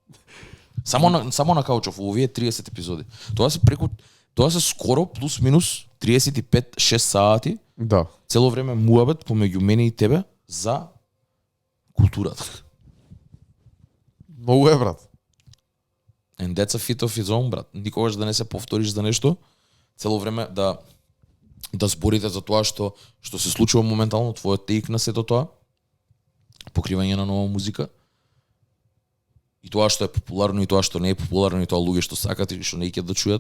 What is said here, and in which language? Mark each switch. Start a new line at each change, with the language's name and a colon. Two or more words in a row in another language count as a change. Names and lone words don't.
Macedonian: Само на каучов овие 30 епизоди. Тоа се скоро плюс минус 35-6 сати. Да. Цело време муабет помеѓу мене и тебе за културата. Многу е, брат.
English: And that's a fit of its own,
Macedonian: брат. Никогаш да не се повториш за нешто. Цело време да зборите за тоа што се случува моментално, твојот тейк на сето тоа. Покривање на нова музика. И тоа што е популарно и тоа што не е популарно и тоа луѓе што сакат и што не ќе да чујат.